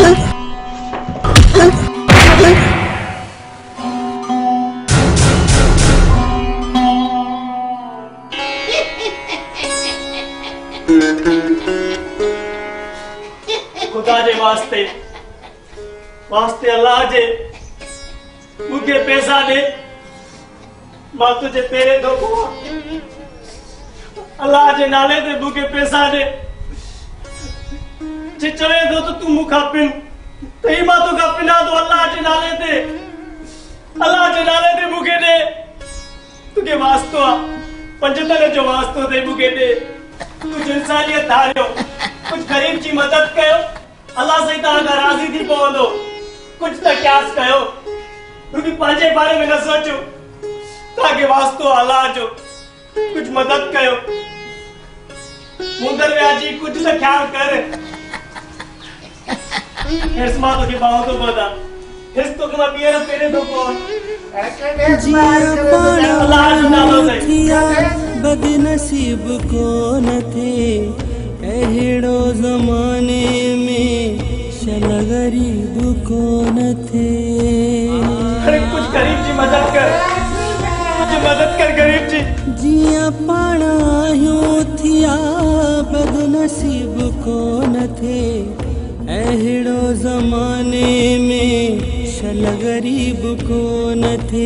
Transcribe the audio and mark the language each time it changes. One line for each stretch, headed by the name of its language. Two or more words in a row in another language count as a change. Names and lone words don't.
Sindhi: खुदा जे वास्ते वास्ते अल्लाह जे मुखे पैसा दे मां तुझे पेरे दो अल्लाह जे नाले ते मुखे पैसा दे जे चवे दो तो तू मुखा पिन तई मां तो का पिना दो अल्लाह जे नाले ते मुखे दे तुके वास्तो 75 जो वास्तो दे मुखे दे तुझे इंसानियत धारियो कुछ गरीब जी मदद कयो अल्लाह से तव्हां खां राज़ी थी पवंदो कुछ त क्यास कयो रुकी पंहिंजे बारे में न सोचो तव्हांखे वास्तो अल्लाह जो कुछ मदद कयो मुंदर व्याजी कुछ त ख्याल कर हेस मां तोखे बाहो तो पता हेस तो कमा ॿीहर पहिरें दफ़ो बदनसीब को न थे अहिड़ो ज़माने में शल गरीब को न थे। अरे कुछ गरीब जी मदद कर गरीब जी जिया पाणा यूं थिया बदनसीब को न थे अहिड़ो ज़माने में शल गरीब को न थे।